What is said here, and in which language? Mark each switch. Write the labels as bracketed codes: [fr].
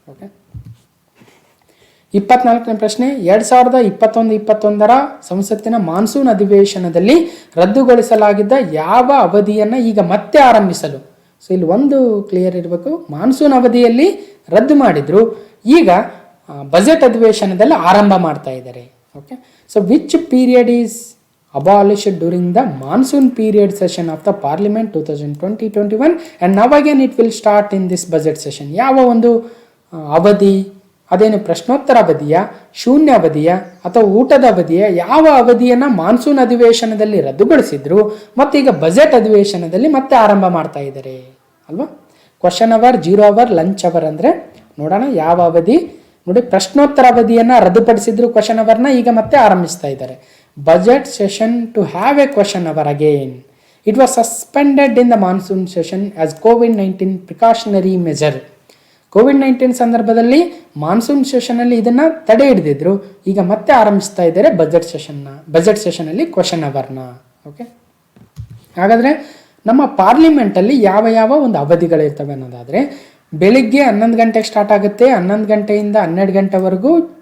[kn] Okay, 24ನೇ ಪ್ರಶ್ನೆ, 2021-21ರ ಸಂಸತ್ತಿನ monsoon ಅಧಿವೇಶನದಲ್ಲಿ ರದ್ದುಗೊಳಿಸಲಾಗಿದ್ದ ಯಾವ ಅವಧಿಯನ್ನು ಈಗ ಮತ್ತೆ ಆರಂಭಿಸಲು? ಸೊ ಇಲ್ಲಿ ಒಂದು ಕ್ಲಿಯರ್ ಇರಬೇಕು, ಮಾನ್ಸೂನ್ ಅವಧಿಯಲ್ಲಿ ರದ್ದು ಮಾಡಿದ್ರು, ಈಗ ಬಜೆಟ್ ಅಧಿವೇಶನದಲ್ಲಿ ಆರಂಭ ಮಾಡ್ತಾ ಇದ್ದಾರೆ. [en] Okay, so which period is abolished during the monsoon period session of the parliament 2020-21 and now again it will start in this budget session? [kn] ಯಾವ ಒಂದು ಅವಧಿ? ಅದೇನು ಪ್ರಶ್ನೋತ್ತರ ಅವಧಿಯ, ಶೂನ್ಯ ಅವಧಿಯ ಅಥವಾ ಊಟದ ಅವಧಿಯ? ಯಾವ ಅವಧಿಯನ್ನು ಮಾನ್ಸೂನ್ ಅಧಿವೇಶನದಲ್ಲಿ ರದ್ದುಗೊಳಿಸಿದ್ರು ಮತ್ತು ಈಗ ಬಜೆಟ್ ಅಧಿವೇಶನದಲ್ಲಿ ಮತ್ತೆ ಆರಂಭ ಮಾಡ್ತಾ ಇದ್ದಾರೆ ಅಲ್ವಾ? Question hour, 0 hour, lunch hour. ಅಂದರೆ ನೋಡೋಣ ಯಾವ ಅವಧಿ. ನೋಡಿ, ಪ್ರಶ್ನೋತ್ತರ ಅವಧಿಯನ್ನು ರದ್ದುಪಡಿಸಿದ್ರು ಕ್ವಶನ್ ಅವರ್ನ, ಈಗ ಮತ್ತೆ ಆರಂಭಿಸ್ತಾ ಇದ್ದಾರೆ. [en] Budget session to have a question hour again. It was suspended in the monsoon session as COVID-19 precautionary measure. [kn] COVID-19 ಸಂದರ್ಭದಲ್ಲಿ ಮಾನ್ಸೂನ್ ಸೆಷನಲ್ಲಿ ಇದನ್ನು ತಡೆ ಹಿಡಿದಿದ್ರು, ಈಗ ಮತ್ತೆ ಆರಂಭಿಸ್ತಾ ಇದ್ದಾರೆ ಬಜೆಟ್ ಸೆಷನಲ್ಲಿ ಕ್ವಶನ್ ಅವರ್ನ. ಓಕೆ, ಹಾಗಾದರೆ ನಮ್ಮ ಪಾರ್ಲಿಮೆಂಟಲ್ಲಿ ಯಾವ ಒಂದು ಅವಧಿಗಳಿರ್ತವೆ ಅನ್ನೋದಾದರೆ, ಬೆಳಿಗ್ಗೆ 11 ಗಂಟೆಗೆ ಸ್ಟಾರ್ಟ್ ಆಗುತ್ತೆ, 11 ಗಂಟೆಯಿಂದ 12 ಗಂಟೆವರೆಗೂ